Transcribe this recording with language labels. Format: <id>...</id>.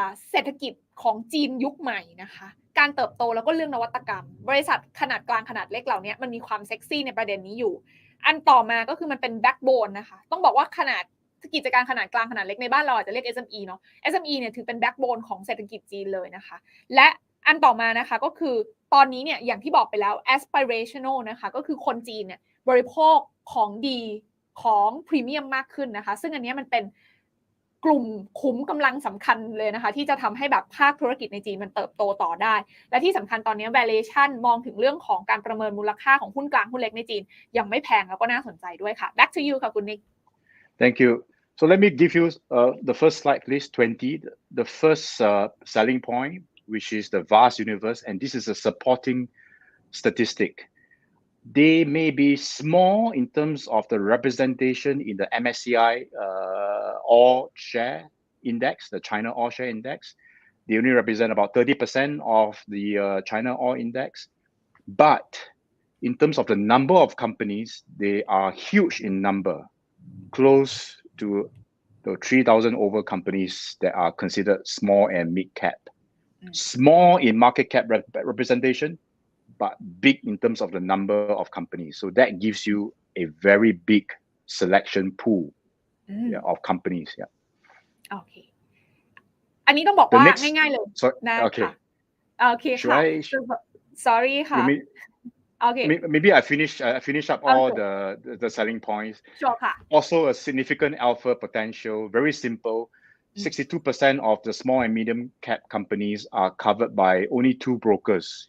<th>เศรษฐกิจของจีนยุคใหม่นะคะการเติบโตแล้วก็เรื่องนวัตกรรมบริษัทขนาดกลางขนาดเล็กเหล่านี้มันมีความเซ็กซี่ในประเด็นนี้อยู่อันต่อมาก็คือมันเป็นแบ็กโบนนะคะต้องบอกว่าขนาดกิจการขนาดกลางขนาดเล็กในบ้านเราอาจจะเรียก SME เนาะ SME เนี่ยถือเป็นแบ็กโบนของเศรษฐกิจจีนเลยนะคะและอันต่อมานะคะก็คือตอนนี้เนี่ยอย่างที่บอกไปแล้ว aspirational นะคะก็คือคนจีนเนี่ยบริโภคของดีของพรีเมียมมากขึ้นนะคะซึ่งอันนี้มันเป็น กลุ่มคุ้มกำลังสำคัญเลยนะคะที่จะทำให้แบบภาคธุรกิจในจีนมันเติบโตต่อได้และที่สำคัญตอนนี้ valuation มองถึงเรื่องของการประเมินมูลค่าของหุ้นกลางหุ้นเล็กในจีนยังไม่แพงแล้วก็น่าสนใจด้วยค่ะ</th> <en>back to you</en> <th>ค่ะคุณนิก</th> <en>Thank you. So let me give you the first slide, please, 20. The first selling point, which is the vast universe, and this is a supporting statistic. They may be small in terms of the representation in the MSCI All Share Index, the China All Share Index. They only represent about 30% of the China All Index. But in terms of the number of companies, they are huge in number, close to the 3,000 over companies that are considered small and mid cap. Small in market cap representation, but big in terms of the number of companies. So that gives you a very big selection pool of companies. Yeah. Okay.</en> <th>อันนี้ต้องบอกว่าง่ายๆเลยนะค่ะโอเคค่ะ sorry ค่ะ Okay.</th> <en>Maybe I finish up all the selling points. Sure. Also a significant alpha potential. Very simple. 62% of the small and medium cap companies are covered by only 2 brokers.</en>